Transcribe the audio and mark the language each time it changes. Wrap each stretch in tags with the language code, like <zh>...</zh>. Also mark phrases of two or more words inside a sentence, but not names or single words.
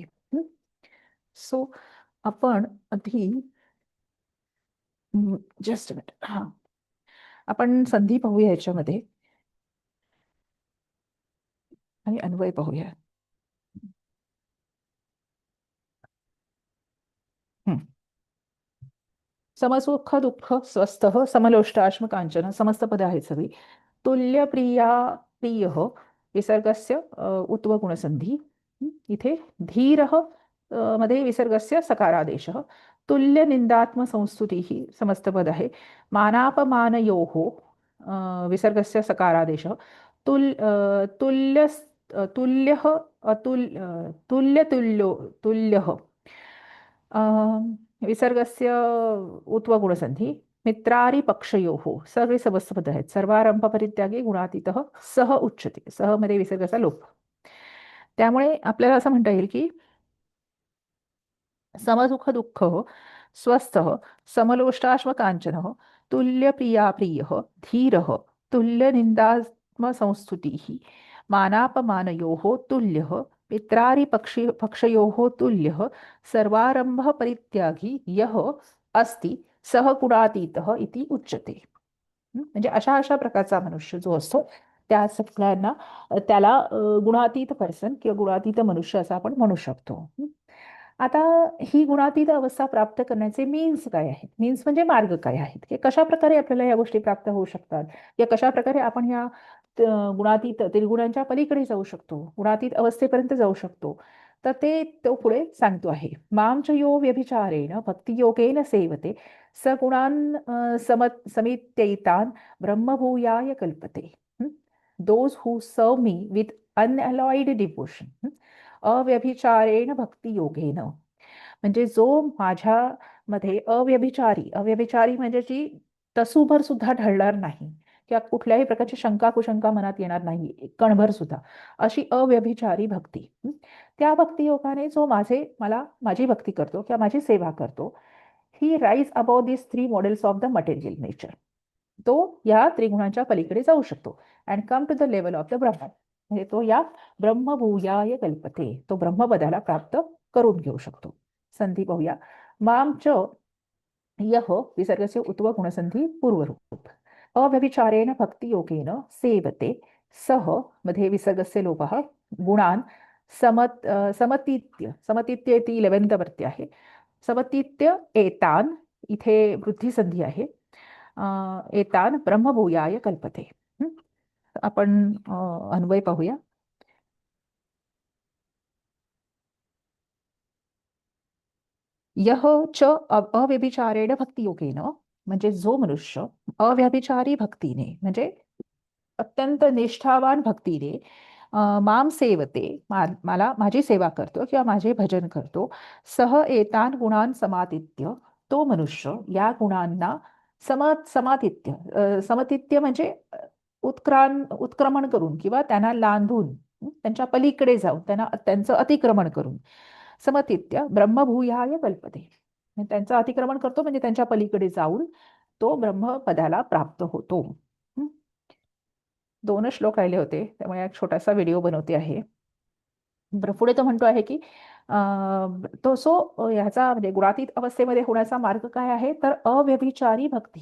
<mr>सो आपण आधी</mr> <en>just minute,</en> <mr>हा, आपण संधी पाहूया याच्यामध्ये आणि अन्वय पाहूया.</mr> <sa>समसुख दुःख स्वस्थ समलोष्टाश्म कांचन,</sa> <mr>समस्त पदे आहेत सगळी.</mr> <sa>तुल्य प्रिया प्रिय विसर्गस्य उत्व गुणसंधी,</sa> <mr>इथे धीर मध्ये</mr> <sa>विसर्गस्य सकारादेश. तुल्य निंदात्म संस्तुती</sa> <mr>ही समस्त पद आहे.</mr> <sa>मानापमानयोः विसर्गस्य सकारादेश. तुल्य तुल्य तुल्य तुल्यो तुल्य विसर्गस्य उत्वगुणसंधी. मित्रारी पक्षयोः,</sa> <mr>सगळे समस्त पद आहेत.</mr> <sa>सर्वारंभ परित्यागी गुणातीतः सह उच्यते,</sa> <mr>सह मध्ये विसर्गाचा लोप. त्यामुळे आपल्याला असं म्हणता येईल की</mr> <sa>समसुख दुःख स्वस्थ समलोष्टाश्म कांचन तुल्य प्रिया प्रिय धीर तुल्य निंदात्म संस्तुति मानापमानयोः तुल्यः मित्रारि पक्षयोः तुल्यः सर्वारंभ परित्यागी यः अस्ति सह गुणातीतः इति उच्यते.</sa> <mr>म्हणजे अशा अशा प्रकारचा मनुष्य जो असतो त्या सगळ्यांना त्याला गुणातीत पर्सन किंवा गुणातीत मनुष्य असं आपण म्हणू शकतो. आता ही गुणातीत अवस्था प्राप्त करण्याचे मीन्स काय आहेत? मीन्स म्हणजे मार्ग काय आहेत, की कशा प्रकारे आपल्याला या गोष्टी प्राप्त होऊ शकतात या कशा प्रकारे आपण या गुणातीत त्रिगुणांच्या पलीकडे जाऊ शकतो, गुणातीत अवस्थेपर्यंत जाऊ शकतो. तर ते तो पुढे सांगतो आहे.</mr> <sa>मां च यो व्यभिचारेण भक्तियोगेन सेवते सगुणान समित्यैतान ब्रह्मभूयाय कल्पते.</sa> <en>those who serve me with unalloyed devotion</en> <sa>अव्यभिचारेण भक्तियोगेन.</sa> <mr>म्हणजे जो माझ्यामध्ये अव्यभिचारी, अव्यभिचारी म्हणजे जी तसूभर सुद्धा ढळणार नाही किंवा कुठल्याही प्रकारची शंका कुशंका मनात येणार नाही कणभर सुद्धा, अशी अव्यभिचारी भक्ती. त्या भक्तियोगाने जो मला माझी भक्ती करतो किंवा माझी सेवा करतो,</mr> <en>he rise about this three models of the material nature.</en> <mr>तो या त्रिगुणांच्या पलीकडे जाऊ शकतो</mr> <en>and come to the level of the Brahm.</en> <mr>म्हणजे तो या</mr> <sa>ब्रह्मभूयाय कल्पते,</sa> <mr>तो ब्रह्मपदाला प्राप्त करून घेऊ शकतो. संधी पाहूया.</mr> <sa>माम च यह विसर्गस्य उत्व गुणसंधी पूर्वरूप अव्यभिचारेण भक्तियोगेन सेवते सह मध्ये विसर्गस्य लोपः गुणान समतीत्य, समतीत्य इति 11th</sa> <mr>वरती आहे.</mr> <sa>समतीत्य एतान,</sa> <mr>इथे वृद्धी संधी आहे.</mr> <sa>एतान ब्रह्मभूयाय कल्पते.</sa> <mr>आपण अन्वय पाहूया.</mr> <sa>यह च अव्यभिचारेण भक्तियोगेन,</sa> <mr>म्हणजे जो मनुष्य अव्यभिचारी भक्तीने म्हणजे अत्यंत निष्ठावान भक्तीने</mr> <sa>माम सेवते,</sa> <mr>मला माझी सेवा करतो किंवा माझे भजन करतो.</mr> <sa>सह एतान गुणान समातित्य,</sa> <mr>तो मनुष्य या गुणांना समातित्य, समतित्य म्हणजे उत्क्रमण करून किंवा त्यांना लांधून, त्यांच्या पलीकडे जाऊन त्यांचं अतिक्रमण करून</mr> <sa>समतित्य ब्रह्मभूयाय कल्पते.</sa> <mr>त्यांचं अतिक्रमण करतो म्हणजे त्यांच्या पलीकडे जाऊन तो ब्रह्मपदाला प्राप्त होतो. 2 श्लोक राहिले होते त्यामुळे एक छोटासा व्हिडिओ बनवते आहे. पुढे तो म्हणतो आहे की तो ह्याचा म्हणजे गुणातीत अवस्थेमध्ये होण्याचा मार्ग काय आहे, तर अव्यभिचारी भक्ती.</mr>